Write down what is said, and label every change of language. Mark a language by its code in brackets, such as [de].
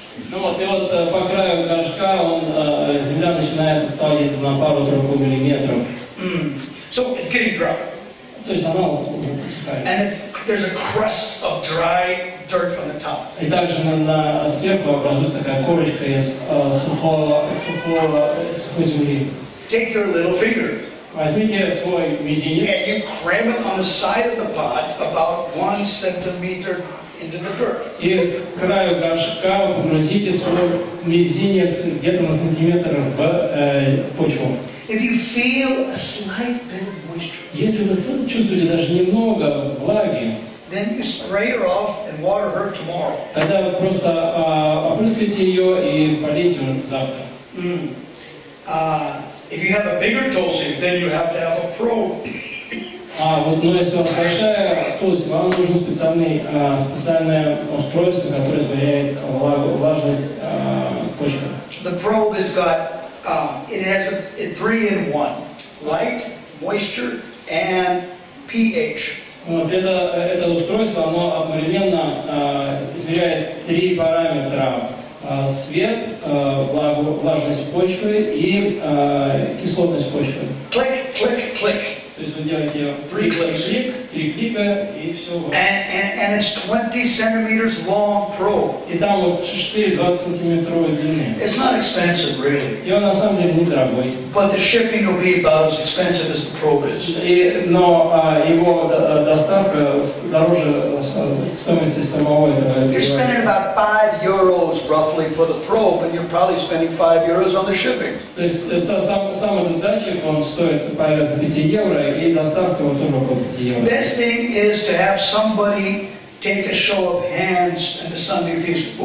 [ru] Ну вот, и вот по краю горшка земля начинает отставать на пару-тройку миллиметров. [en] So it's getting dry. [ru] То есть она уже подсыхает. [en] And there's a crust of dry dirt on the top. [ru] И также сверху образуется такая корочка из сухой земли. [en] Take your little finger. [ru] Возьмите свой мизинец. [en] And you cram it on the side of the pot about 1 centimeter into the dirt. [ru] И с краю горшка вы погрузите свой мизинец где-то на сантиметр в почву. [en] If you feel a slight bit of moisture, [ru] если вы чувствуете даже немного влаги, [en] then you spray her off and water her tomorrow. [ru] Тогда вы просто опрыскайте ее и полейте завтра. [en] If you have a bigger tulsi, then you have to have a probe. [ru] Но если у вас большая тулость, вам нужно специальное устройство, которое измеряет влажность почвы. [en] The probe has got, it has a 3-in-1, light, moisture, and pH. [ru] Вот это устройство, оно одновременно измеряет 3 параметра: свет, влажность почвы и кислотность почвы. [en] Click, click, click. [ru] То есть вы делаете 3 клика и все. [en] And it's 20 centimeters long probe. [ru] И там вот штырь 20 сантиметровой длины. [en] It's not expensive, really. [ru] И он на самом деле недорогой. [en] But the shipping will be about as expensive as the probe is. [ru] Но его доставка дороже стоимости самого этого [en] You're spending about €5 roughly for the probe, and you're probably spending €5 on the shipping. [ru] То есть сам этот датчик, он стоит порядка 5 евро, и доставка его тоже около 5 евро. [en] Best thing is to have somebody take a show of hands at the Sunday feast.